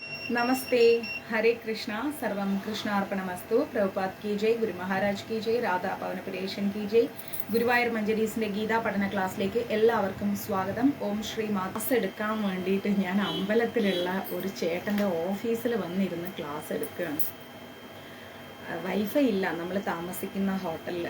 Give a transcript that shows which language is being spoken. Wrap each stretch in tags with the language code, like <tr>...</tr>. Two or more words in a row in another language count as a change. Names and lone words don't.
<sa>नमस्ते, हरे कृष्णा, सर्वम कृष्णार्पणमस्तु.</sa> <hi>प्रभुपाद की जय, ഗുരു മഹാരാജ് की जय, രാധാ പവനപുരേഷൻ की जय.</hi> <ml>ഗുരുവായൂർ മഞ്ജരീസിന്റെ ഗീതാ പഠന ക്ലാസ്സിലേക്ക് എല്ലാവർക്കും സ്വാഗതം. ഓം ശ്രീ ക്ലാസ് എടുക്കാൻ വേണ്ടിയിട്ട് ഞാൻ അമ്പലത്തിലുള്ള ഒരു ചേട്ടൻ്റെ ഓഫീസിൽ വന്നിരുന്ന് ക്ലാസ് എടുക്കുകയാണ്. വൈഫൈ ഇല്ല നമ്മൾ താമസിക്കുന്ന ഹോട്ടലിൽ.</ml>